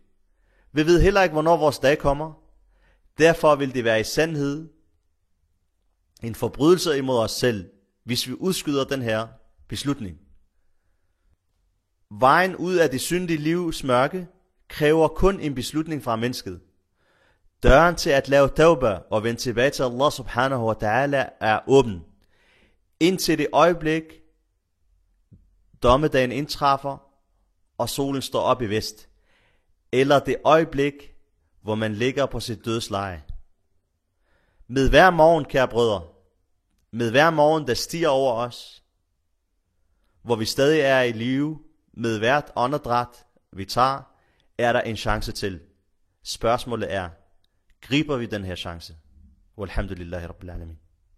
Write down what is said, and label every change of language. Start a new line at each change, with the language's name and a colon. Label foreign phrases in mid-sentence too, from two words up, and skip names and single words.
Danish: Vi ved heller ikke, hvornår vores dag kommer. Derfor vil det være i sandhed en forbrydelse imod os selv, hvis vi udskyder den her beslutning. Vejen ud af det syndige livs mørke kræver kun en beslutning fra mennesket. Døren til at lave tawbah og vende tilbage til
Arabic: الله سبحانه وتعالى
Danish: er åben. Indtil det øjeblik, dommedagen indtræffer, og solen står op i vest. Eller det øjeblik, hvor man ligger på sit dødsleje. Med hver morgen, kære brødre, med hver morgen, der stiger over os, hvor vi stadig er i live, med hvert åndedræt, vi tager, er der en chance til. Spørgsmålet er, griber vi den her chance?
Arabic: والحمد لله رب العالمين.